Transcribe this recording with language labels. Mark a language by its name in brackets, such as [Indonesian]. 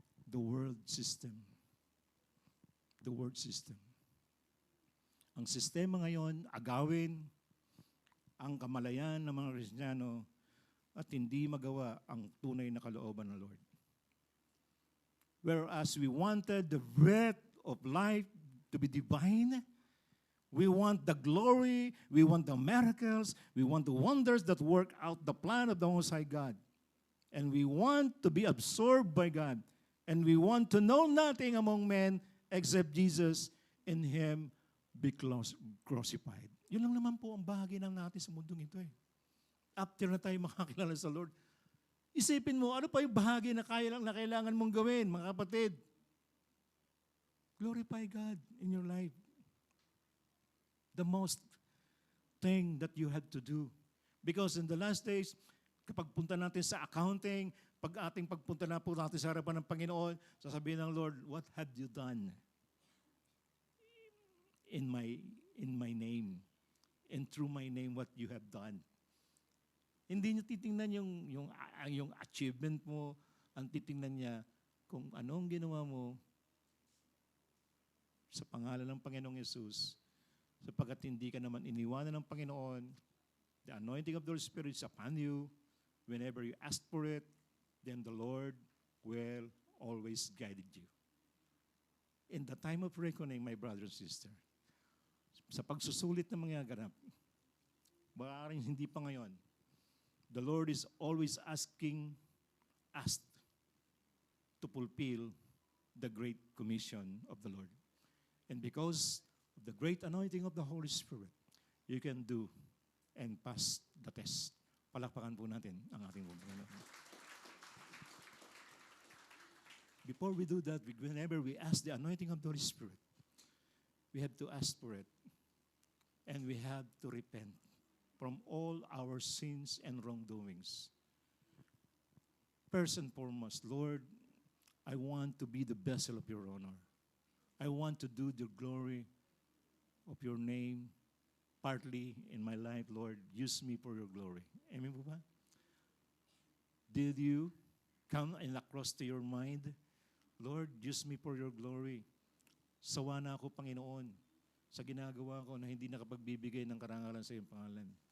[English] The world system. The world system. [Filipino] Ang sistema ngayon, agawin ang kamalayan ng mga Kristiyano at hindi magawa ang tunay na kalooban ng Lord. [English] Whereas we wanted the breath of life to be divine, we want the glory, we want the miracles, we want the wonders that work out the plan of the Most High God. And we want to be absorbed by God. And we want to know nothing among men except Jesus, in Him be crucified. [Filipino] Yun lang naman po ang bahagi ng natin sa mundong ito eh. After na tayo makakilala sa Lord, isipin mo, ano pa yung bahagi na kailangan mong gawin, mga kapatid? [English] Glorify God in your life. The most thing that you have to do. Because in the last days, [Filipino] kapag punta natin sa accounting, pag ating pagpunta na po natin sa harapan ng Panginoon, sasabihin ng Lord, [English] what have you done in my name? And through my name, what you have done? [Filipino] Hindi niya titingnan yung achievement mo, ang titingnan niya kung anong ginawa mo sa pangalan ng Panginoong Yesus, sapagkat hindi ka naman iniwanan ng Panginoon. [English] The anointing of the Holy Spirit is upon you. Whenever you ask for it, then the Lord will always guide you. In the time of reckoning, my brother and sister, [Filipino] sa pagsusulit ng mga ganap, baka rin hindi pa ngayon, [English] the Lord is always asking us to fulfill the great commission of the Lord. And because of the great anointing of the Holy Spirit, you can do and pass the test. [Filipino] Palakpakan po natin ang ating Panginoon. [English] Before we do that, whenever we ask the anointing of the Holy Spirit, we have to ask for it. And we have to repent from all our sins and wrongdoings. First and foremost, Lord, I want to be the vessel of your honor. I want to do the glory of your name partly in my life, Lord. Use me for your glory. [Filipino] Amen po ba? [English] Did you come and across to your mind, Lord, use me for your glory. [Filipino] Sawa na ako, Panginoon, sa ginagawa ko na hindi nakapagbibigay ng karangalan sa iyong pangalan.